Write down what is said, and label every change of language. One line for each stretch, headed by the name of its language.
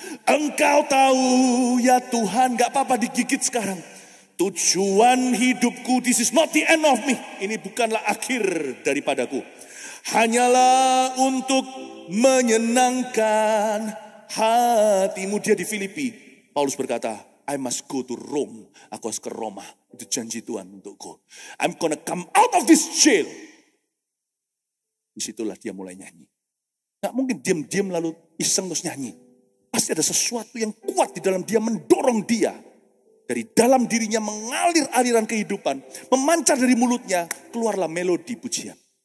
Indonesian: Engkau tahu ya Tuhan. Gak apa-apa digigit sekarang. Tujuan hidupku.
English: This is not the end of me.
Indonesian: Ini bukanlah akhir daripadaku. Hanyalah untuk menyenangkan hatimu. Dia di Filipi. Paulus berkata,
English: I must go to Rome.
Indonesian: Aku harus ke Roma. Itu janji Tuhan untukku.
English: I'm gonna come out of this jail.
Indonesian: Disitulah dia mulai nyanyi. Gak mungkin diam-diam lalu iseng terus nyanyi. Pasti ada sesuatu yang kuat di dalam dia mendorong dia. Dari dalam dirinya mengalir aliran kehidupan. Memancar dari mulutnya. Keluarlah melodi pujian.